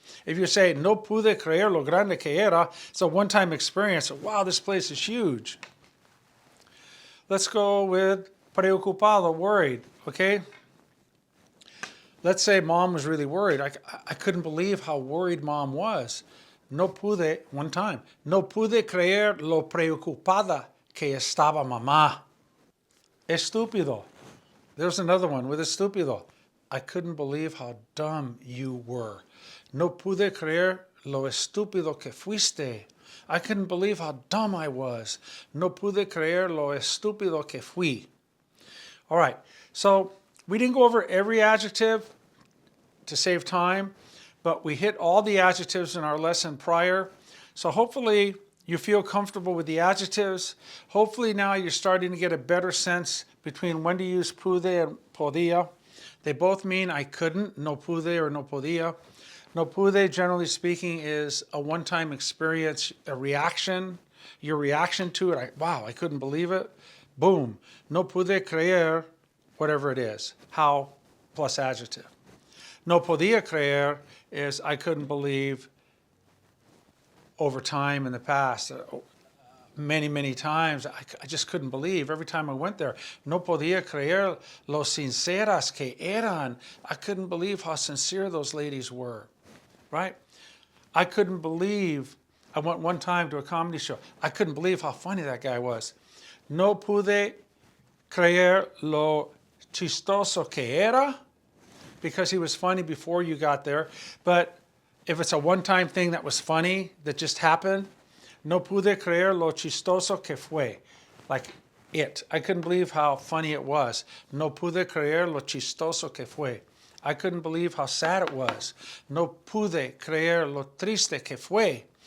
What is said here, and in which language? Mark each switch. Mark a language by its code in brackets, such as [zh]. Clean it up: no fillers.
[en] If you say [es] no pude creer lo grande que era, [en] it's a one-time experience. Wow, this place is huge. Let's go with preocupado, worried, okay? Let's say mom was really worried. I couldn't believe how worried mom was. [es] No pude, [en] one time, [es] no pude creer lo preocupada que estaba mamá. Estúpido. [en] There's another one with estúpido. I couldn't believe how dumb you were. [es] No pude creer lo estúpido que fuiste. [en] I couldn't believe how dumb I was. [es] No pude creer lo estúpido que fui. [en] All right, so we didn't go over every adjective to save time, but we hit all the adjectives in our lesson prior. So hopefully you feel comfortable with the adjectives. Hopefully now you're starting to get a better sense between when to use pude and podía. They both mean I couldn't, [es] no pude [en] or [es] no podía. No pude, [en] generally speaking, is a one-time experience, a reaction, your reaction to it. Wow, I couldn't believe it. Boom. [es] No pude creer, [en] whatever it is. How plus adjective. [es] No podía creer [en] is I couldn't believe over time in the past. Many, many times, I just couldn't believe every time I went there. [es] No podía creer lo sinceras que eran. [en] I couldn't believe how sincere those ladies were, right? I couldn't believe, I went one time to a comedy show. I couldn't believe how funny that guy was. [es] No pude creer lo chistoso que era, [en] because he was funny before you got there. But if it's a one-time thing that was funny, that just happened, [es] no pude creer lo chistoso que fue. [en] Like it. I couldn't believe how funny it was. [es] No pude creer lo chistoso que fue. [en] I couldn't believe how sad it was. [es] No pude creer lo triste que fue.